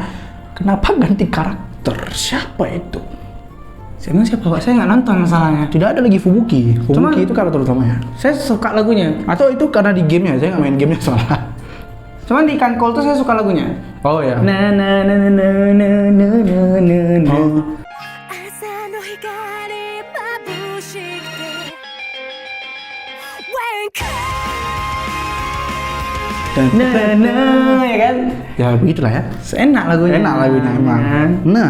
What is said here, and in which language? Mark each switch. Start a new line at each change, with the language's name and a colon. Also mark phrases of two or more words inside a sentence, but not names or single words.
Indonesian: Kenapa ganti karakter? Siapa itu? Emang siapa, Pak? Saya nggak nonton masalahnya. Tidak ada lagi Fubuki. Cuman- Fubuki itu karakter utamanya. Saya suka lagunya. Atau itu karena di gamenya, saya nggak main gamenya soalnya. Cuman di Kankol tuh saya suka lagunya. Oh ya. Na na na na na na na na na na. Oh.
Japanese: 朝の光眩しくて When
Indonesian: Na na ya kan? Ya begitulah ya. Enak lagunya. Enak lagunya emang. Nah,